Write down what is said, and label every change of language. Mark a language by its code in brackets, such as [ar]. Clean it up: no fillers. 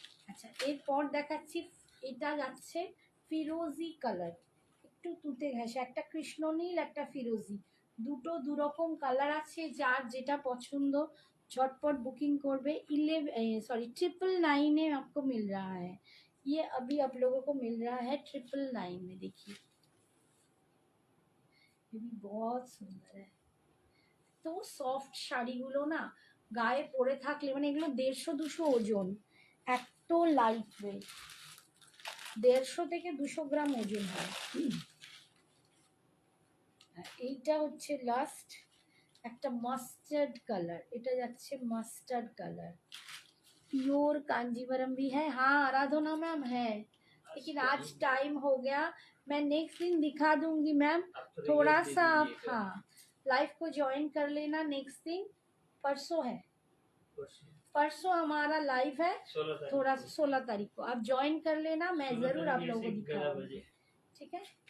[bn] আচ্ছা, এরপর দেখাচ্ছি, এটা যাচ্ছে ফিরোজি কালার, একটু তুতে ঘেঁষে, একটা কৃষ্ণনীল একটা ফিরোজি, দুটো দুরকম কালার আছে, যার যেটা পছন্দ [hi] झटपट बुकिंग करबे। 999 में आपको मिल रहा है, ये अभी आप लोगों को मिल रहा है 999 में। देखिए ये भी बहुत सुंदर है। [bn] তো সফট শাড়িগুলো না গায়ে পরে থাকলে, মানে এগুলো 150-200 ওজন, এত লাইট ওয়েট, 150 থেকে 200 গ্রাম ওজন হয়। আর এইটা হচ্ছে লাস্ট একটা মাস্টার্ড কালার, এটা যাচ্ছে মাস্টার্ড কালার, [hi] प्योर कांजीवरम भी है। हाँ आराधना मैम है, लेकिन आज टाइम हो गया, मैं नेक्स्ट दिन दिखा दूंगी मैम। थोड़ा सा आप हाँ लाइव को ज्वाइन कर लेना नेक्स्ट दिन, परसों है, परसों हमारा लाइव है, थोड़ा 16 तारीख को आप ज्वाइन कर लेना, मैं जरूर आप लोगों को दिखाऊंगी, ठीक है।